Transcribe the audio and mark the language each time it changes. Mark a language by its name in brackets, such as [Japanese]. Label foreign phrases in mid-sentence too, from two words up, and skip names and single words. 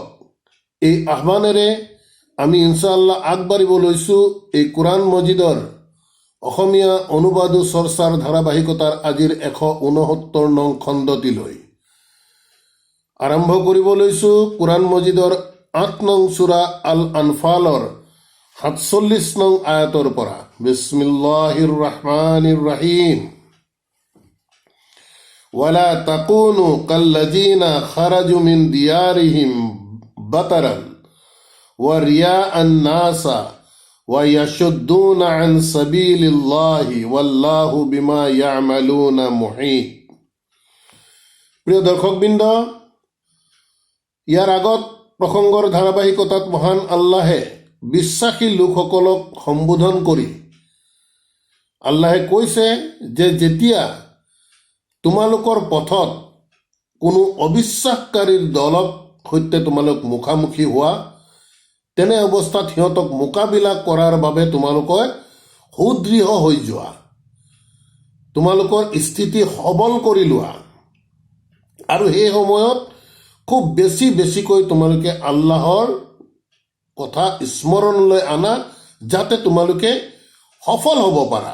[Assamese] এই আহ্বানেৰে আমি ইনশাআল্লাহ আগবাঢ়িব লৈছো এই কোৰআন মজিদৰ অসমীয়া অনুবাদ ও চৰ্চাৰ ধাৰাবাহিকতাৰ আজিৰ 169 নং খণ্ডটিলৈ। আৰম্ভ কৰিব লৈছো কোৰআন মজিদৰ 8 নং সূৰা আল আনফালৰ 47 নং আয়াতৰ পৰা। [Arabic] بسم الله الرحمن الرحيم. ولا تكونوا كالذين خرجوا من ديارهم بطرا ورئاء الناس ويصدون عن سبيل الله والله بما يعملون محيط. [Assamese] প্ৰিয় দৰ্শকবৃন্দ, ইয়াৰ আগত প্ৰসংগৰ ধাৰাবাহিকতাত মহান আল্লাহে বিশ্বাসী লোকসকলক সম্বোধন কৰি আল্লাহে কৈছে যে যেতিয়া তোমালোকৰ পথত কোনো অবিশ্বাসকাৰীৰ দলক সৈতে তোমালোক মুখামুখি হোৱা, তেনে অৱস্থাত সিহঁতক মোকাবিলা কৰাৰ বাবে তোমালোকে সুদৃঢ় হৈ যোৱা, তোমালোকৰ স্থিতি সবল কৰি লোৱা, আৰু সেই সময়ত খুব বেছিকৈ তোমালোকে আল্লাহৰ কথা স্মৰণলৈ আনা, যাতে তোমালোকে সফল হ'ব পাৰা।